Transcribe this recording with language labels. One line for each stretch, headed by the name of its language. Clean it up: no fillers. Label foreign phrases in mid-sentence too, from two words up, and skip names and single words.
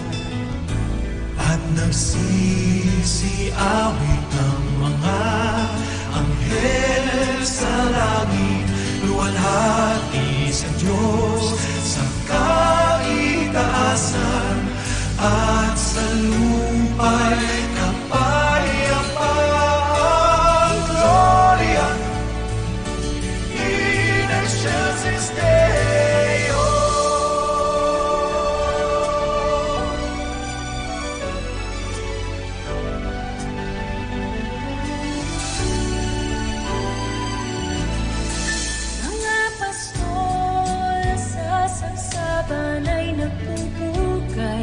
Filipino: At nagsisiawit ang mga anghel sa langit, luwalhati sa Diyos sa kaitaasan, at sa lupa'y kapayapaan.
Latin: Gloria in excelsis Deo.
Filipino: Mga pastol sa saksaban ay nagpupugay.